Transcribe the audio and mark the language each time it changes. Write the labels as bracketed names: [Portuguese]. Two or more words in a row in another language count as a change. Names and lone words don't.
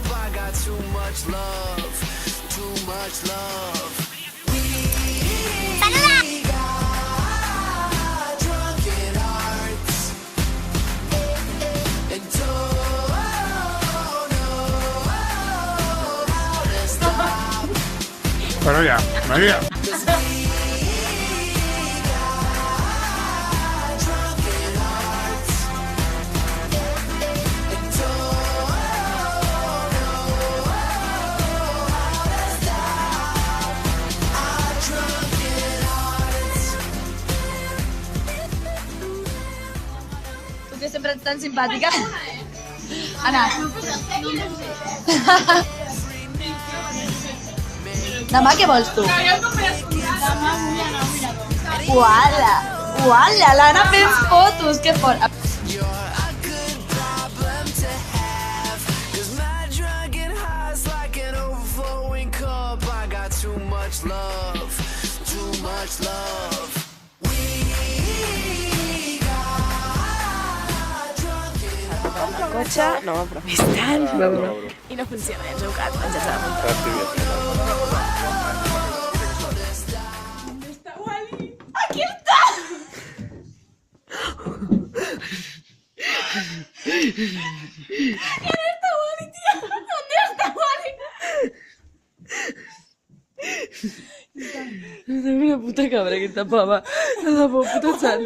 [English] I got too much love, too much love. We got drunken hearts. And don't know how to stop. [Catalan] Però ja, Maria. [English] 'Cause we got drunken hearts. And don't know how to stop our drunken hearts. [Catalan] Tu que sempre ets tan simpàtica. Anna. Demà què vols tu? Uala! Uala! L'Anna fent fotos! Que fort! [English] You're a good problem to have. 'Cause my drunken heart's like an overflowing cup. I got too much love, too much love. We got drunken hearts. [Catalan] Cotxe, no, però estan. I no funciona, ja ens heu quedat penjats a la muntanya. Aquí està! [Spanish] ¿Dónde está Wally, tía? ¿Dónde está Wally? [Catalan] Una puta cabra que tapava la puta sal.